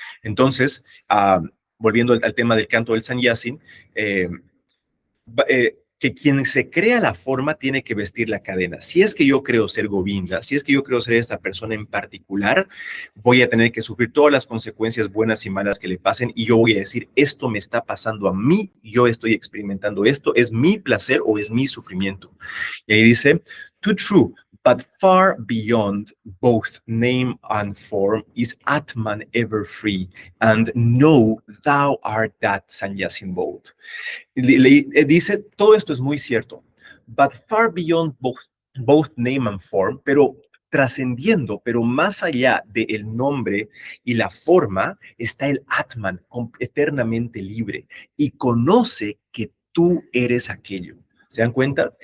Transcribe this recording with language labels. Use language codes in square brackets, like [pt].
[es] Entonces, volviendo al tema del canto del Sanyasin, que quien se crea la forma tiene que vestir la cadena. Si es que yo creo ser Govinda, si es que yo creo ser esta persona en particular, voy a tener que sufrir todas las consecuencias buenas y malas que le pasen y yo voy a decir, esto me está pasando a mí, yo estoy experimentando esto, es mi placer o es mi sufrimiento. Y ahí dice, [en] too true, but far beyond both name and form is Atman ever free, and know thou art that Sanyasin bold. [es] Dice, todo esto es muy cierto, [en] but far beyond both name and form, [es] pero trascendiendo, pero más allá del nombre y la forma, está el Atman, eternamente libre, y conoce que tú eres aquello. ¿Se dan cuenta?